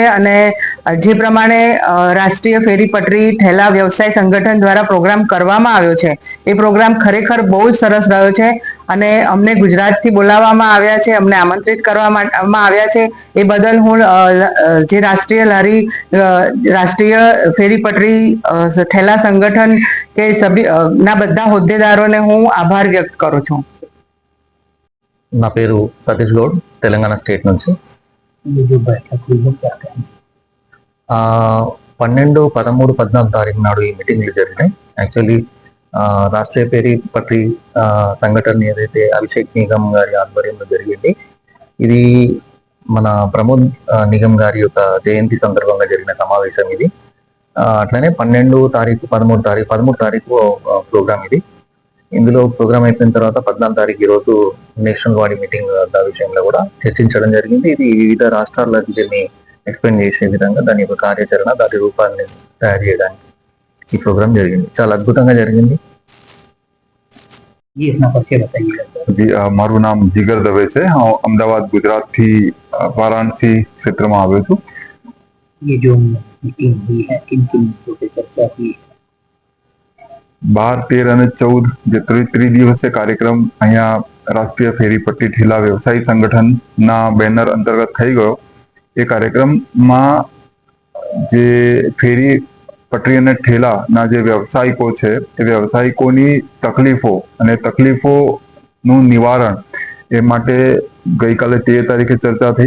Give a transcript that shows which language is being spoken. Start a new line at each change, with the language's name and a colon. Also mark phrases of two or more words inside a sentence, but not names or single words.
Gujarati: અને જે પ્રમાણે રાષ્ટ્રીય ફેરી પટરી ઠેલા વ્યવસાય સંગઠન દ્વારા પ્રોગ્રામ કરવામાં આવ્યો છે એ પ્રોગ્રામ ખરેખર બહુ જ સરસ રહ્યો છે, અને અમને ગુજરાતથી બોલાવવામાં આવ્યા છે, અમને આમંત્રિત કરવામાં આવ્યા છે, એ બદલ હું જે રાષ્ટ્રીય ફેરી પટરી ઠેલા સંગઠન કે ના બધા હોદ્દેદારોને હું આભાર વ્યક્ત કરું છું।
Telugu: నా పేరు సతీష్ గౌడ్, తెలంగాణ స్టేట్ నుంచి।
Hindi: ये जो बैठक हुई है क्या कहें?
Telugu: 12, 13, 14 తారీఖు నాడు ఈ మీటింగ్లు జరిగినాయి। యాక్చువల్లీ రాష్ట్రీయ పేరీ పట్రీ సంఘటన ఏదైతే అభిషేక్ నిగమ్ గారి ఆధ్వర్యంలో జరిగింది, ఇది మన ప్రమోద్ నిగమ్ గారి యొక్క జయంతి సందర్భంగా జరిగిన సమావేశం ఇది। అట్లనే 12 తారీఖు 13 తారీఖు ప్రోగ్రామ్ ఇది। ఇందులో ప్రోగ్రామ్ అయిపోయిన తర్వాత 14 తారీఖు ఈరోజు నేషనల్ బాడీ మీటింగ్ విషయంలో కూడా చర్చించడం జరిగింది। ఇది వివిధ రాష్ట్రాల్లో దీన్ని ఎక్స్ప్లెయిన్ చేసే విధంగా దాని యొక్క కార్యాచరణ, దాని రూపాన్ని తయారు చేయడానికి ఈ ప్రోగ్రామ్ జరిగింది। చాలా అద్భుతంగా జరిగింది।
Gujarati: જી, મારું નામ જિગર દવે છે, હું અમદાવાદ ગુજરાત થી વારાણસી ક્ષેત્રમાં આવ્યો છું।
Hindi: ये जो मीटिंग हुई है किन किन मुद्दों पे चर्चा हुई है?
Gujarati: 12, 13 અને 14 જે ત્રિદિવસીય કાર્યક્રમ અહીંયા રાષ્ટ્રીય ફેરી પટ્ટી ઠેલા વ્યવસાયી સંગઠનના બેનર અંતર્ગત થઈ ગયો. એ કાર્યક્રમમાં જે ફેરી પટરી અને ઠેલાના જે વ્યવસાયિકો છે એ વ્યવસાયિકોની તકલીફો અને તકલીફોનું નિવારણ એ માટે ગઈકાલે 13 તારીખે ચર્ચા થઈ.